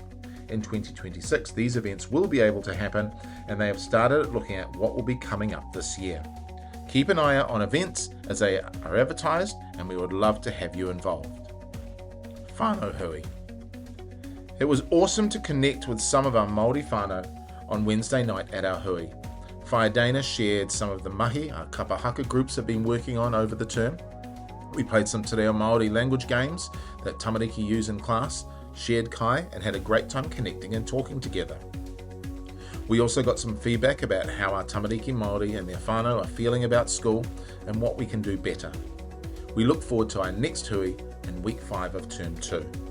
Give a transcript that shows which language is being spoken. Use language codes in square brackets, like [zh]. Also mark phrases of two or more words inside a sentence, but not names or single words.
[en] In 2026, these events will be able to happen, and they have started looking at what will be coming up this year. Keep an eye out on events as they are advertised, and we would love to have you involved. [mi] Whānau Hui. [en] It was awesome to connect with some of our Māori whānau on Wednesday night at our hui. Whai Dana shared some of the mahi our kapahaka groups have been working on over the term. We played some te reo Māori language games that tamariki use in class, shared kai, and had a great time connecting and talking together. We also got some feedback about how our [mi] tamariki Māori [en] and their whānau are feeling about school and what we can do better. We look forward to our next hui in week 5 of term 2.